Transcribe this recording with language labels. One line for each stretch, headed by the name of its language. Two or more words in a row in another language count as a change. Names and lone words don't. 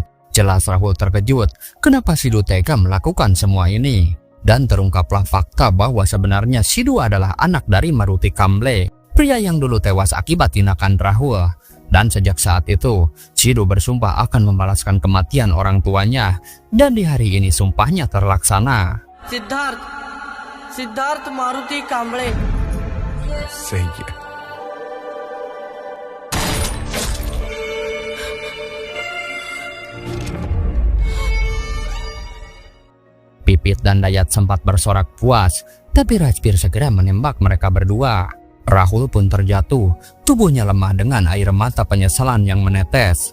Indonesian: Jelas Rahul terkejut, kenapa Sidhu tega melakukan semua ini? Dan terungkaplah fakta bahwa sebenarnya Sidhu adalah anak dari Maruti Kamble, pria yang dulu tewas akibat tindakan Rahul. Dan sejak saat itu, Sidhu bersumpah akan membalaskan kematian orang tuanya. Dan di hari ini sumpahnya terlaksana.
Hindi: सिद्धार्थ मारुति कांबळे. सही है.
Indonesian: Pipit dan Dayat sempat bersorak puas, tapi Rajbir segera menembak mereka berdua. Rahul pun terjatuh, tubuhnya lemah dengan air mata penyesalan yang menetes.